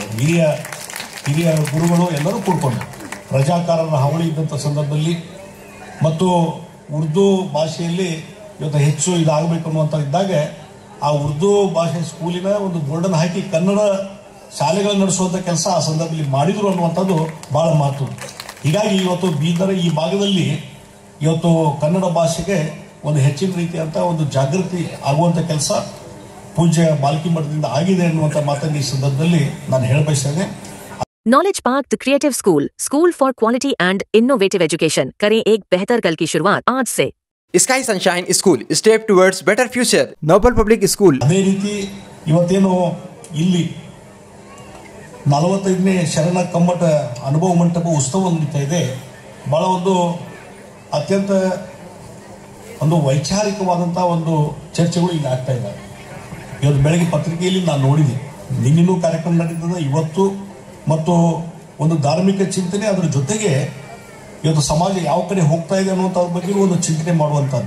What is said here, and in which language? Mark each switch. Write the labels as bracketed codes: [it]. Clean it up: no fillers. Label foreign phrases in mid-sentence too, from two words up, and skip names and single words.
[kn] ಹಿರಿಯ ಗುರುಗಳು ಎಲ್ಲರೂ ಕೂಡ್ಕೊಂಡು ರಜಾಕಾರರ ಹಾವಳಿ ಇದ್ದಂಥ ಸಂದರ್ಭದಲ್ಲಿ ಮತ್ತು ಉರ್ದು ಭಾಷೆಯಲ್ಲಿ ಇವತ್ತು ಹೆಚ್ಚು ಇದಾಗಬೇಕು ಅನ್ನುವಂಥ ಇದ್ದಾಗ ಆ ಉರ್ದು ಭಾಷೆ ಸ್ಕೂಲಿನ ಒಂದು ಬೋರ್ಡನ್ನು ಹಾಕಿ ಕನ್ನಡ ಶಾಲೆಗಳನ್ನು ನಡೆಸುವಂಥ ಕೆಲಸ ಆ ಸಂದರ್ಭದಲ್ಲಿ ಮಾಡಿದರು ಅನ್ನುವಂಥದ್ದು ಭಾಳ ಮಾತು. ಹೀಗಾಗಿ ಇವತ್ತು ಬೀದರ ಈ ಭಾಗದಲ್ಲಿ ಇವತ್ತು ಕನ್ನಡ ಭಾಷೆಗೆ ಒಂದು ಹೆಚ್ಚಿನ ರೀತಿಯಂಥ ಒಂದು ಜಾಗೃತಿ ಆಗುವಂಥ ಕೆಲಸ ಪೂಜ್ಯ ಬಾಲ್ಕಿ ಮಠದಿಂದ ಆಗಿದೆ ಅನ್ನುವಂಥ ಮಾತನ್ನು ಈ ಸಂದರ್ಭದಲ್ಲಿ ನಾನು ಹೇಳಬಯಸ್ತೇನೆ. [en] Knowledge Park the creative school for quality and innovative education [hi] करें एक बेहतर कल की शुरुआत आज से. [en] Sky Sunshine School step towards better future Noble Public School. [kn] ಅದೇ ರೀತಿ ಇವತ್ತೇನು ಇಲ್ಲಿ 45ನೇ ಶರಣ ಕಮ್ಮಟ ಅನುಭವ ಮಂಟಪ ಉತ್ಸವ ನಡೀತಾ ಇದೆ. ಬಹಳ ಒಂದು ಅತ್ಯಂತ ಒಂದು ವೈಚಾರಿಕವಾದಂಥ ಒಂದು ಚರ್ಚೆಗಳು ಈಗ ಆಗ್ತಾ ಇದ್ದಾವೆ. ಇವತ್ತು ಬೆಳಗ್ಗೆ ಪತ್ರಿಕೆಯಲ್ಲಿ ನಾನು ನೋಡಿದೆ, ನಿನ್ನೆನೂ ಕಾರ್ಯಕ್ರಮ ನಡೀತದೆ, ಇವತ್ತು ಮತ್ತು ಒಂದು ಧಾರ್ಮಿಕ ಚಿಂತನೆ, ಅದರ ಜೊತೆಗೆ ಇವತ್ತು ಸಮಾಜ ಯಾವ ಕಡೆ ಹೋಗ್ತಾ ಇದೆ ಅನ್ನುವಂಥದ್ರ ಬಗ್ಗೆ ಒಂದು ಚಿಂತನೆ ಮಾಡುವಂಥದ್ದು.